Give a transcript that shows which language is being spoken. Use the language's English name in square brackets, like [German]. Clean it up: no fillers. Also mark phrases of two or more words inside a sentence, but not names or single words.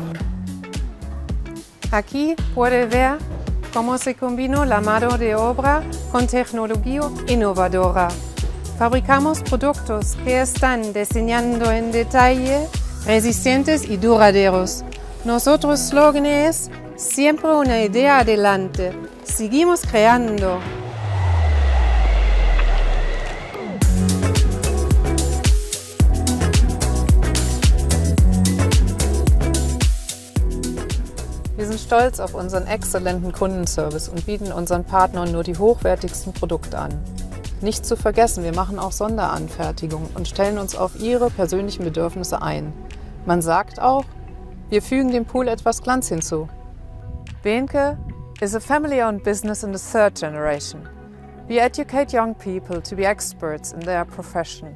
[Spanish] Aquí puede ver cómo se combinó la mano de obra con tecnología innovadora. Fabricamos productos que están diseñando en detalle, resistentes y duraderos. Nuestro eslogan es siempre una idea adelante. Seguimos creando. [German] Wir sind stolz auf unseren exzellenten Kundenservice und bieten unseren Partnern nur die hochwertigsten Produkte an. Nicht zu vergessen, wir machen auch Sonderanfertigungen und stellen uns auf Ihre persönlichen Bedürfnisse ein. Man sagt auch, wir fügen dem Pool etwas Glanz hinzu. [English] BEHNCKE is a family-owned business in the third generation. We educate young people to be experts in their profession.